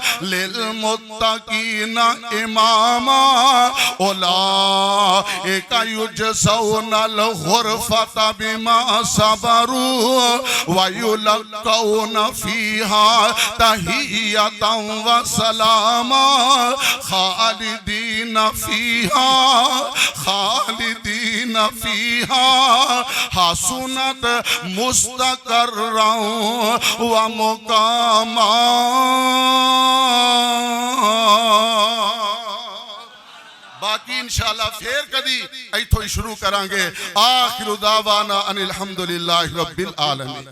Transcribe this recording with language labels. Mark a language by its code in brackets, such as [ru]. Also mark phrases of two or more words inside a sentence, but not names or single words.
[ar] للمتقين إماما أولئك يجزون الغرفة بما صبروا ويلقون فيها تحية وسلاما خالدين فيها حسنت مستقرا ومقاما [pa] बाकी इंशाअल्लाह फिर कदी इथों ही शुरू करांगे [ar] وآخر دعوانا أن الحمد لله رب العالمين.